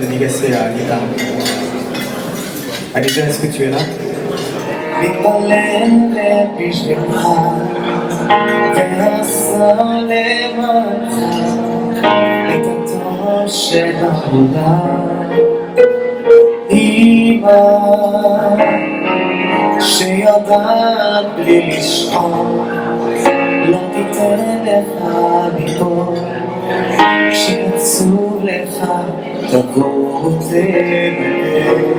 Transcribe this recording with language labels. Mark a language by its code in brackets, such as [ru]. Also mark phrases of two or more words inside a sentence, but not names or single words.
[fr] laisser à Anita. Anita, est-ce que tu es là? [he] מתפלל בשבילך ועשה למענך את הטוב של העולם. אמא שיודעת בלי לשאול לא תיתן לך ליפול, כשיצאו לך תבוא ותדבר.